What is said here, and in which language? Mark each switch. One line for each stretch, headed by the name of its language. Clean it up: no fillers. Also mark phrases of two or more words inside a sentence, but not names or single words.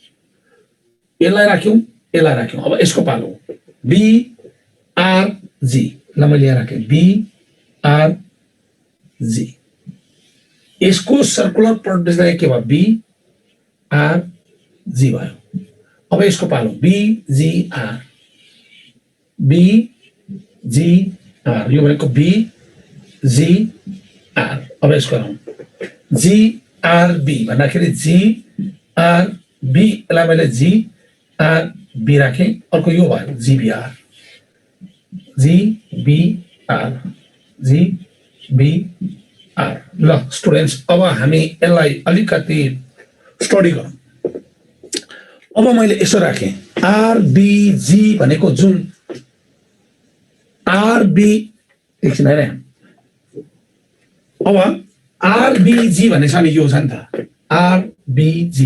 Nepali: यसलाई राख्यौं, यसलाई राख्यौं। अब यसको पालो बी आर जी। ल मैले यहाँ राखेँ बी आर जी। यसको
English: circular permutation
Nepali: के भयो? बी आर जी भयो। अब यसको पालो बी जी आर, बी जी आर। यो भनेको बी जी आर। अब यसको गरौँ जी आर बी भन्दाखेरि जी आर बी। यसलाई मैले जी आर बी राखेँ। अर्को यो भयो जी बी आर, जी बी आर, जी बी आर। ल स्टुडेन्ट्स, अब हामी यसलाई अलिकति स्टडी गरौँ। अब मैले यसो राखेँ आरबीजी भनेको जुन आरबी, एकछिन हेरे। अब आरबीजी भने छ नि, यो छ नि त आरबीजी।